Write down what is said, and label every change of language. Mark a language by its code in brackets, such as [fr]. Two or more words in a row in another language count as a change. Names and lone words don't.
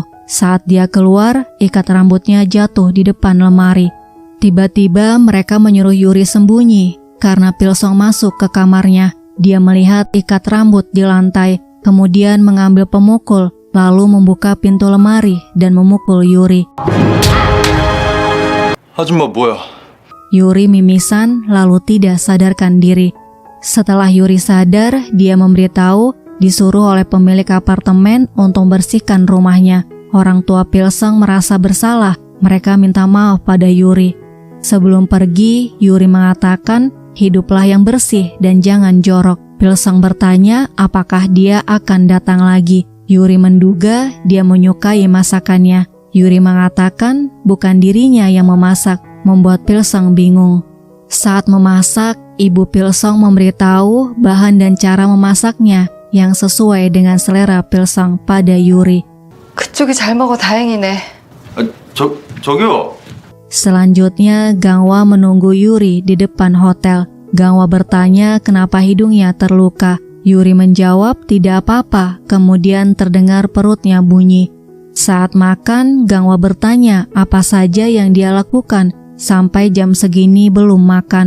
[id] Saat dia keluar, ikat rambutnya jatuh di depan lemari. Tiba-tiba mereka menyuruh Yuri sembunyi karena Pilseng masuk ke kamarnya. Dia melihat ikat rambut di lantai, kemudian mengambil pemukul, lalu membuka pintu lemari dan memukul Yuri. [ko] 아줌마 뭐야? [id] Yuri mimisan lalu tidak sadarkan diri. Setelah Yuri sadar, dia memberitahu disuruh oleh pemilik apartemen untuk bersihkan rumahnya. Orang tua Pilseng merasa bersalah, mereka minta maaf pada Yuri. Sebelum pergi, Yuri mengatakan, hiduplah yang bersih dan jangan jorok. Pilseng bertanya apakah dia akan datang lagi. Yuri menduga dia menyukai masakannya. Yuri mengatakan bukan dirinya yang memasak, membuat Pilseng bingung. Saat memasak, ibu Pilseng memberitahu bahan dan cara memasaknya yang sesuai dengan selera Pilseng pada Yuri. [ko] 그쪽이 잘 먹어 다행이네. 저기요. [id] Selanjutnya, Gangwa menunggu Yuri di depan hotel. Gangwa bertanya kenapa hidungnya terluka. Yuri menjawab tidak apa-apa, kemudian terdengar perutnya bunyi. Saat makan, Gangwa bertanya apa saja yang dia lakukan sampai jam segini belum makan.